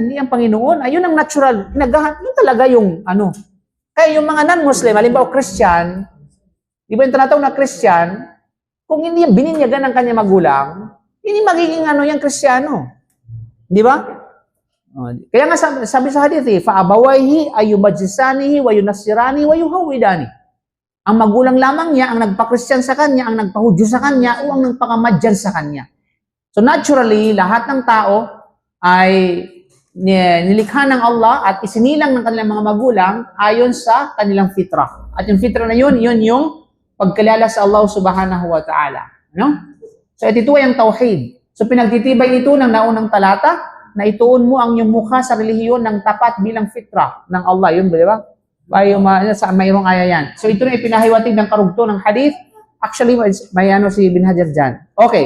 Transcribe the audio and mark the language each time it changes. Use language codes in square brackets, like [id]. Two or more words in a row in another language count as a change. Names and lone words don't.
[tl] Hindi ang Panginoon. Ayun ang natural. Yun talaga yung ano. Kaya yung mga non-Muslim, halimbawa Christian, di ba yung tinatawag na Christian, kung hindi yan bininyagan ng kanya magulang, hindi magiging yung Kristiyano. Di ba? Kaya nga sabi sa hadith, [ar] فَأَبَوَيْهِ أَيُبَجِّسَانِهِ وَيُنَسِّرَانِهِ وَيُهَوِّدَانِهِ. [tl] Ang magulang lamang niya, ang nagpa-Christian sa kanya, ang nagpa-Hudyo sa kanya, o ang nagpakamadyan sa kanya. [en] So naturally, [tl] lahat ng tao ay nilikha ng Allah at isinilang ng kanilang mga magulang ayon sa kanilang fitrah. At yung fitrah na yun yung pagkilala sa Allah [ar] سبحانه وتعالى. [tl] No? So ito ay ang tauhid. So pinagtitibay ito ng naunang talata na ituon mo ang iyong mukha sa relihiyon ng tapat bilang fitra ng Allah. Yun, di ba? Sa mayroong aya yan. So ito na ipinahiwatig ng karugto ng hadith. Actually, may ano si Ibn Hajar dyan. Okay.